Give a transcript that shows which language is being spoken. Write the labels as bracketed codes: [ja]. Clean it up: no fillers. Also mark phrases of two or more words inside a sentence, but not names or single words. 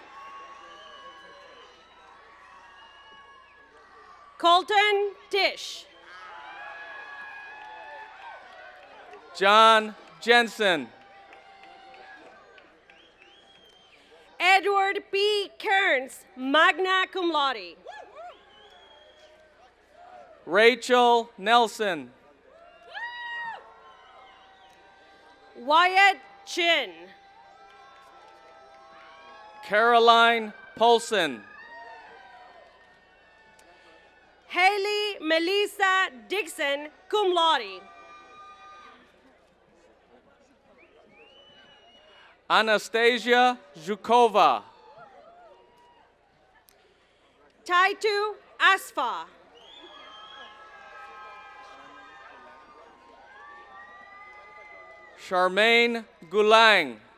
[en] Colton Tish. John Jensen. Edward P. Kearns, [la] magna cum laude. [en] Rachel Nelson. Wyatt Chin. Caroline Polson. Haley Melissa Dixon, [la] cum laude. [en] Anastasia Zhukova. Taitu Asfa. Charmaine Gulang.